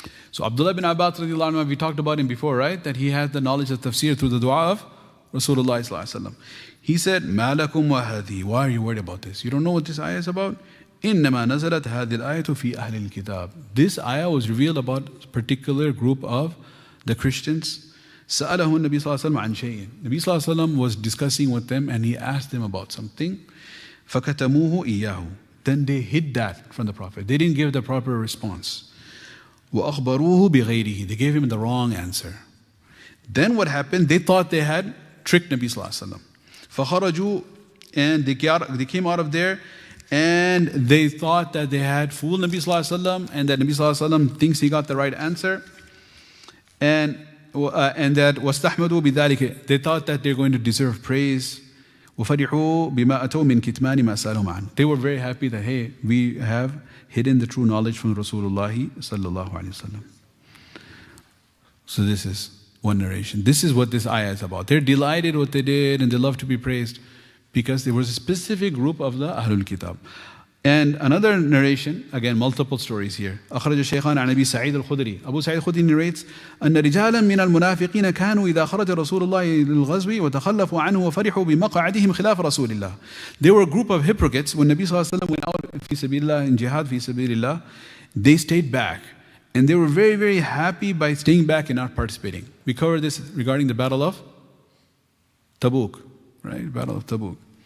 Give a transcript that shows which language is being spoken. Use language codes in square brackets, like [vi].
[en] So Abdullah bin Abbas radiallahu anhu, we talked about him before, right? That he had the knowledge of tafsir through the dua of Rasulullah sallallahu alaihi wasallam. He said, [ar] "Ma lakum wa hadhi." [en] Why are you worried about this? You don't know what this ayah is about? [ar] إنما نزلت هذه الآية في أهل الكتاب. [en] This ayah was revealed about a particular group of the Christians. [ar] سأله النبي صلى الله عليه وسلم عن شيء. [en] Nabi sallallahu alaihi wasallam was discussing with them, and he asked them about something. [ar] فكتموه إياه. [en] Then they hid that from the Prophet. They didn't give the proper response. [ar] وأخبروه بغيره. [en] They gave him the wrong answer. Then what happened? They thought they had tricked Nabi sallallahu alaihi wasallam. [ar] فخرجوا, [en] and they came out of there, and they thought that they had fooled Nabi sallallahu alaihi wasallam, and that Nabi sallallahu alaihi wasallam thinks he got the right answer, and that [ar] واستحمدوا بذلك. [en] They thought that they're going to deserve praise. [ar] وفرحوا بما أتوا من كتمان ما سألهم عنه. [en] They were very happy that, hey, we have hidden the true knowledge from Rasulullah sallallahu alaihi wasallam. So this is one narration. This is what this ayah is about. They're delighted what they did, and they love to be praised because there was a specific group of the Ahlul Kitab. And another narration, again, multiple stories here. [ar] أخرج الشيخان عن أبي سعيد الخدري. [en] Abu Sa'id al-Khudri narrates [ar] أن رجالا من المنافقين كانوا إذا خرج رسول الله للغزو وتخلفوا عنه وفرحوا بمقعدهم خلاف رسول الله. [en] They were a group of hypocrites. When Nabi sallallahu alaihi wasallam went out [ar] في سبيل الله, [en] in jihad في سبيل الله, they stayed back, And they were very, very happy by staying back and not participating. We covered this regarding the Battle of Tabuk, right? Battle of Tabuk.